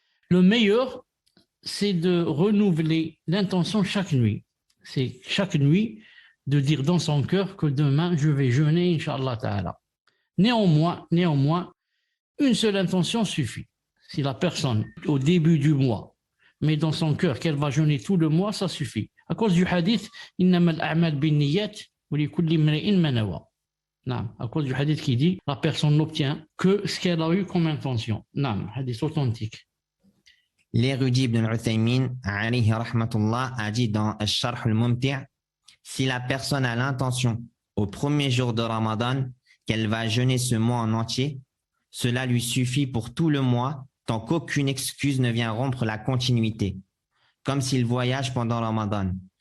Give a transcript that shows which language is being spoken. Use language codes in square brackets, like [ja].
[fr] Le meilleur, c'est de renouveler l'intention chaque nuit. C'est chaque nuit de dire dans son cœur que demain, je vais jeûner, Inch'Allah Ta'ala. Néanmoins, une seule intention suffit. Si la personne, au début du mois, met dans son cœur qu'elle va jeûner tout le mois, ça suffit. À cause du hadith, [ar] إنما الأعمال بالنيات ولكل امرئ ما نوى. [fr] À cause du hadith qui dit la personne n'obtient que ce qu'elle a eu comme intention. Hadith authentique. L'érudit Ibn al-Uthaymin, alayhi rahmatullah, a dit dans Al-Sharh al-Mumti', si la personne a l'intention au premier jour de Ramadan qu'elle va jeûner ce mois en entier, cela lui suffit pour tout le mois tant qu'aucune excuse ne vient rompre la continuité, comme s'il voyage pendant Ramadan.